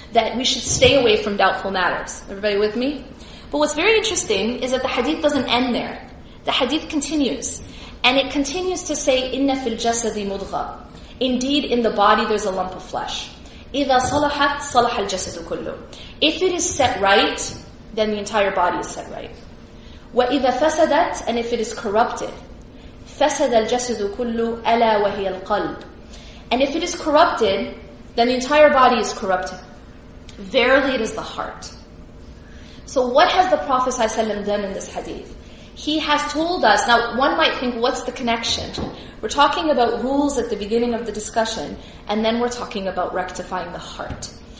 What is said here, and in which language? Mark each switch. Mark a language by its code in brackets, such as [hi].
[en] That we should stay away from doubtful matters. Everybody with me? But what's very interesting is that the hadith doesn't end there. The hadith continues. And it continues to say, [ar] إِنَّ فِي الْجَسَدِ مُضْغَةً. [en] Indeed, in the body there's a lump of flesh. [ar] إِذَا صَلَحَتْ صَلَحَ الْجَسَدُ كُلُّهُ. [en] If it is set right, then the entire body is set right. [ar] وَإِذَا فَسَدَتْ. [en] And if it is corrupted, [ar] فَسَدَ الْجَسَدُ كُلُّ أَلَا وَهِيَ الْقَلْبِ. [en] And if it is corrupted, then the entire body is corrupted. Verily it is the heart. So what has the Prophet ﷺ done in this hadith? He has told us, now one might think, what's the connection? We're talking about rules at the beginning of the discussion, and then we're talking about rectifying the heart.